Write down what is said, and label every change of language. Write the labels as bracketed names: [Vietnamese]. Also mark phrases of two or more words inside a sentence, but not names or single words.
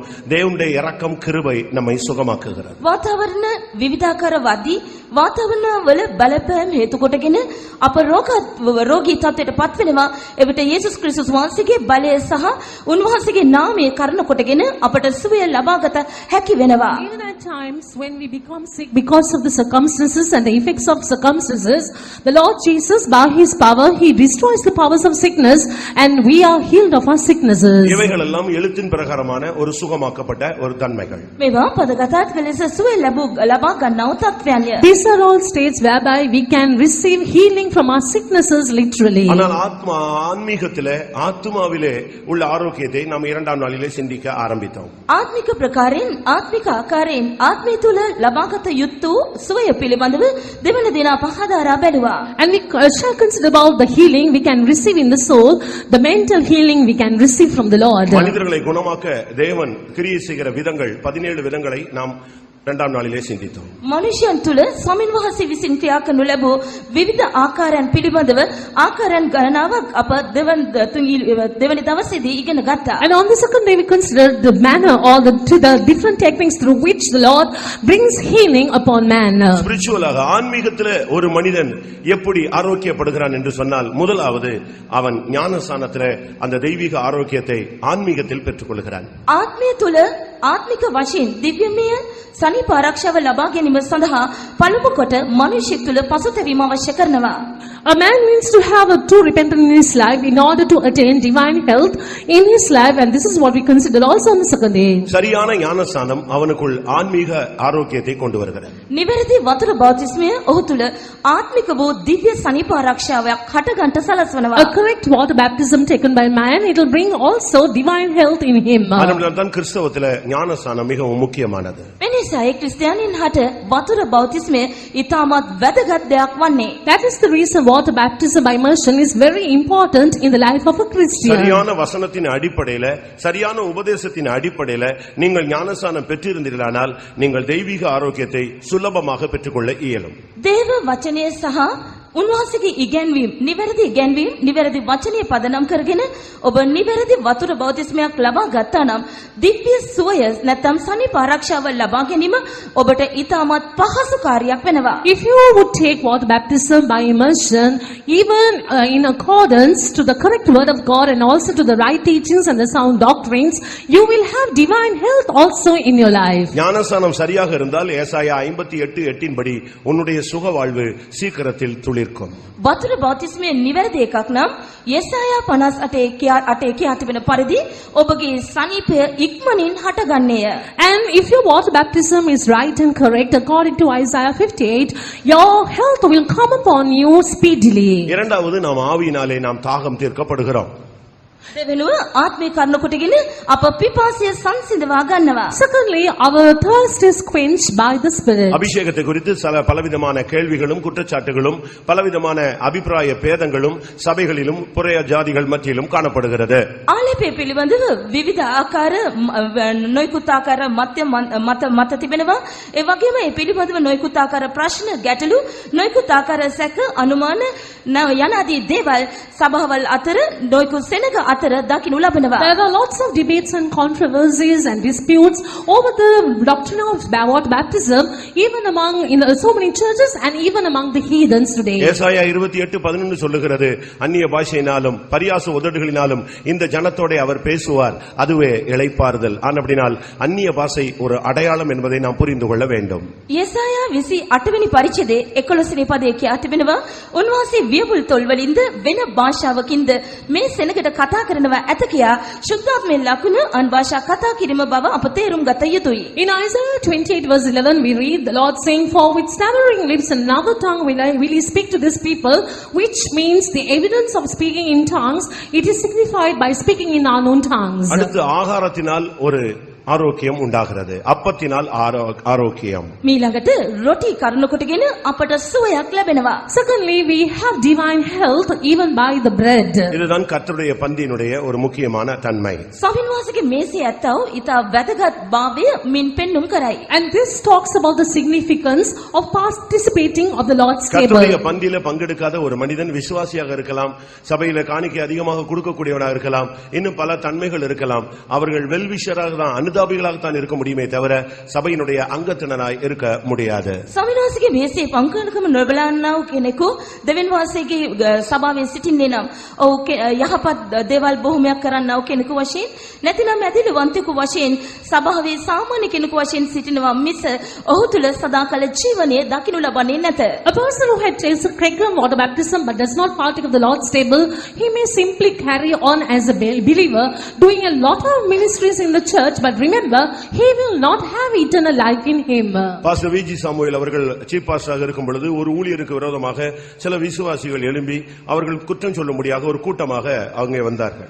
[Tamil] தேவனுடைய இரக்கம் கிருபை நம்மை சுகமாக்குகிறது. [Sinhala] වාතාවරණ විවිධාකාර වදී වාතාවරණ වල බලපෑම් හේතු කොටගෙන අප රෝගී තත්ත්වයට පත් වෙනවා. එවිට යේසුස් ක්‍රිස්තුස් වහන්සේගේ බලය සහ උන්වහන්සේගේ නාමය කරන කොටගෙන අපට සුවය ලබාගත හැකි වෙනවා. [English] Even at times when we become sick because of the circumstances and the effects of circumstances, the Lord Jesus by his power he destroys the powers of sickness and we are healed of our sicknesses. [Tamil] இவைகள் எல்லாம் எழுத்தின் பிரகாரமான ஒரு சுகமாக்கப்பட்ட ஒரு தன்மைகள். [Sinhala] මේවා පදගතාත්ක ලෙස සුවය ලබා ගන්නව තත්ත්වයන්ය. [English] These are all states whereby we can receive healing from our sicknesses literally. [Tamil] ஆனால் ஆத்மாவிலே உள்ள ஆரோக்கியத்தை நாம் இரண்டாம் நாளிலே சிந்திக்க ஆரம்பித்தோம். [Sinhala] ආත්මික ප්‍රකාරයෙන් ආත්මික ආකාරයෙන් ආත්මය තුල ලබාගත යුතු සුවය පිළිබඳව දෙවන දින අප හදාරා බැලුවා. [English] And we shall consider about the healing we can receive in the soul, the mental healing we can receive from the Lord. [Tamil] மனிதர்களை குணமாக்க தேவன் கிரியை செய்கிற விதங்கள் 17 விதங்களை நாம் இரண்டாம் நாளிலே சிந்தித்தோம். [Sinhala] මනුෂ්‍යයන් තුල ස්වාමීන් වහන්සේ විසින් ක්‍රියා කරනු ලැබූ විවිධ ආකාරයන් පිළිබඳව ආකාරයන් ගණනාවක් අප දෙවනි දවසේදී ඉගෙන ගත්තා. [English] And on the second day we considered the manner or the different techniques through which the Lord brings healing upon man. [Tamil] ஸ்பிரிச்சுவலாக ஆன்மீகத்திலே ஒரு மனிதன் எப்படி ஆரோக்கியப்படுகிறான் என்று சொன்னால், முதலாவது அவன் ஞானஸ்நானத்திலே அந்த தெய்வீக ஆரோக்கியத்தை ஆன்மீகத்தில் பெற்றுக்கொள்கிறான். [Sinhala] ආත්මය තුල ආත්මික වශයෙන් දිව්‍යමය සනීප ආරක්ෂාව ලබා ගැනීම සඳහා පළමු කොට මිනිසෙක් තුළ පසුතැවීම අවශ්‍ය කරනවා. [English] A man needs to have a true repentance in his life in order to attain divine health in his life, and this is what we consider also on the second day. [Tamil] சரியான ஞானஸ்நானம் அவனுக்குள் ஆன்மீக ஆரோக்கியத்தை கொண்டு வருகிறது. [Sinhala] නිවැරදි වතුර බෞතිස්මය ඔහු තුළ ආත්මික වූ දිව්‍ය සනීප ආරක්ෂාවක් හටගන්ට සලස්වනවා. [English] A correct water baptism taken by man, it will bring also divine health in him. [Tamil] அதனால்தான் கிறிஸ்தவத்திலே ஞானஸ்நானம் மிகவும் முக்கியமானது. [Sinhala] එනිසායි ක්‍රිස්තියානින් හට වතුර බෞතිස්මය ඉතාමත් වැදගත් දෙයක් වන්නේ. [English] That is the reason water baptism by immersion is very important in the life of a Christian. [Tamil] சரியான வசனத்தின் அடிப்படையில சரியான உபதேசத்தின் அடிப்படையில நீங்கள் ஞானஸ்நானம் பெற்றிருந்தீர்களானால் நீங்கள் தெய்வீக ஆரோக்கியத்தை சுலபமாக பெற்றுக்கொள்ள இயலும். [Sinhala] දේව වචනය සහ උන්වහන්සේගේ ඉගැන්වීම නිවැරදි වචනය පදනම් කරගෙන ඔබ නිවැරදි වතුර බෞතිස්මයක් ලබා ගත්තා නම් දිව්‍ය සුවය නැත්නම් සනීප ආරක්ෂාව ලබා ගැනීම ඔබට ඉතාමත් පහසු කාර්යයක් වෙනවා. [English] If you would take water baptism by immersion, even in accordance to the correct word of God and also to the right teachings and the sound doctrines, you will have divine health also in your life. [Tamil] ஞானஸ்நானம் சரியாக இருந்தால் ஏசாயா 58:8 படி உன்னுடைய சுக வாழ்வு சீக்கிரத்தில் துளிர்க்கும். [Sinhala] වතුර බෞතිස්මය නිවැරදි එකක් නම් යෙසායා 58 කියා තිබෙන පරිදි ඔබගේ සනීපය ඉක්මනින් හටගන්නේය. [English] And if your water baptism is right and correct according to Isaiah 58, your health will come upon you speedily. [Tamil] இரண்டாவது நாம் ஆவியினாலே நாம் தாகம் தீர்க்கப்படுகிறோம். [Sinhala] දෙවෙනුව ආත්මික කරුණ කොටගෙන අප පිපාසය සංසිඳවා ගන්නවා. [English] Secondly, our thirst is quenched by the Spirit. [Tamil] அபிஷேகத்தை குறித்து பலவிதமான கேள்விகளும் குற்றச்சாட்டுகளும் பலவிதமான அபிப்பிராய பேதங்களும் சபைகளிலும் புறைய ஜாதிகள் மத்தியிலும் காணப்படுகிறது. [Sinhala] ආලේපය පිළිබඳව විවිධ ආකාර නොයෙකුත් ආකාර මත තිබෙනවා. ඒ වගේම ඒ පිළිබඳව නොයෙකුත් ආකාර ප්‍රශ්න ගැටලු නොයෙකුත් ආකාර සැක අනුමාන යනාදී දේවල් සභාවල් අතර නොයෙකුත් සෙනග අතර දකින්නු ලබනවා. [English] There are lots of debates and controversies and disputes over the doctrine of water baptism, even among so many churches and even among the heathens today. [Tamil] ஏசாயா 28:11 சொல்லுகிறது, அந்நிய பாஷையினாலும் பரியாச உதடுகளினாலும் இந்த ஜனத்தோட அவர் பேசுவார், அதுவே இளைப்பாறுதல். ஆனபடினால் அந்நிய பாஷை ஒரு அடையாளம் என்பதை நாம் புரிந்து கொள்ள வேண்டும். [Sinhala] යෙසායා 28 වෙනි පරිච්ඡේදයේ 11 වෙනි පදයේ කියා තිබෙනවා, උන්වහන්සේ වියපුල් තොල්වලින්ද වෙන භාෂාවකින්ද මේ සෙනගට කතා කරනවා ඇත කියා ශුද්ධාත්මයෙන් ලකුණු අන් භාෂා කතා කිරීම බව අප තේරුම් ගත යුතුයි. [English] In Isaiah 28:11 we read the Lord saying, "For with stammering lips and another tongue will he speak to this people," which means the evidence of speaking in tongues, it is signified by speaking in unknown tongues. [Tamil] அடுத்து ஆகாரத்தினால் ஒரு ஆரோக்கியம் உண்டாகிறது, அப்பத்தினால் ஆரோக்கியம். [Sinhala] මීළඟට රොටි කරුණ කොටගෙන අපට සුවයක් ලැබෙනවා. [English] Secondly, we have divine health even by the bread. [Tamil] இதுதான் கர்த்தருடைய பந்தியினுடைய ஒரு முக்கியமான தன்மை. [Sinhala] ස්වාමීන් වහන්සේගේ මේසේ ඇත්තව ඊට වැදගත් භාවය මින් පෙන්눔 කරයි. [English] And this talks about the significance of participating of the Lord's table. [Tamil] கர்த்தருடைய பந்தியில பங்கெடுக்காத ஒரு மனிதன் விசுவாசியாக இருக்கலாம், சபையில காணிக்கை அதிகமாக கொடுக்கக்கூடியவனாக இருக்கலாம், இன்னும் பல தன்மைகள் இருக்கலாம். அவர்கள் வெல்விஷராக தான் அனுதாபிகளாகத்தான் இருக்க முடியுமே தவிர சபையினுடைய அங்கத்தினராய் இருக்க முடியாது. [Sinhala] ස්වාමීන් වහන්සේගේ මේසේ පංකනකම නොබලන්නා වූ කෙනෙකු දෙවියන් වහන්සේගේ සභාවේ සිටින්නේ නම් ඔව් යහපත් දේවල් බොහොමයක් කරන්නා වූ කෙනෙකු වශයෙන් නැතිනම් ඇදිලිවන්තයෙකු වශයෙන් සභාවේ සාමාන්‍ය කෙනෙකු වශයෙන් සිටිනවා මිස ඔහු තුල සදාකාල ජීවනයේ දකින්නු ලබන්නේ නැත. [English] A person who had tasted regular water baptism but does not partake of the Lord's table, he may simply carry on as a believer doing a lot of ministries in the church, but remember, he will not have eternal life in him. [Tamil] பாஸ்டர் விஜி சாமுவேல் அவர்கள் [English] chief pastor [Tamil] இருக்கும் பொழுது ஒரு ஊழியருக்கு விரோதமாக சில விசுவாசிகள் எழும்பி அவர்கள் குற்றம் சொல்லும்படியாக ஒரு கூட்டமாக அவங்க வந்தார்கள்.